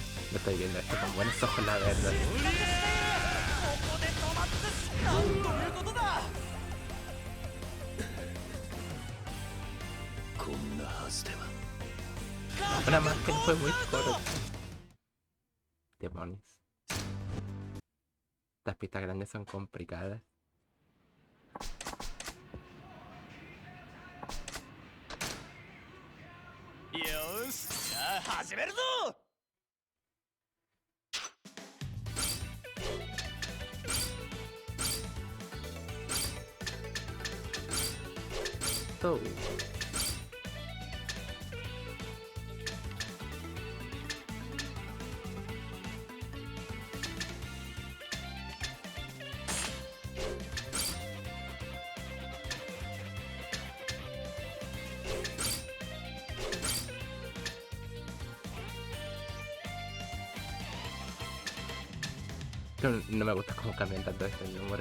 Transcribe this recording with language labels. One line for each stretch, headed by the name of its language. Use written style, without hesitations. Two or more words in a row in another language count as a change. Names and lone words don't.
Spanish: Lo estoy viendo esto con buenos ojos, la verdad.
Japanese: ここで止まってしなんということだ。こんなはずでは。
Spanish: Una más que fue muy corta. Demonios. Estas pistas grandes son complicadas.
Japanese: よし、じゃあ始めるぞ。
Spanish: So. No me gusta cómo cambian tanto estos números.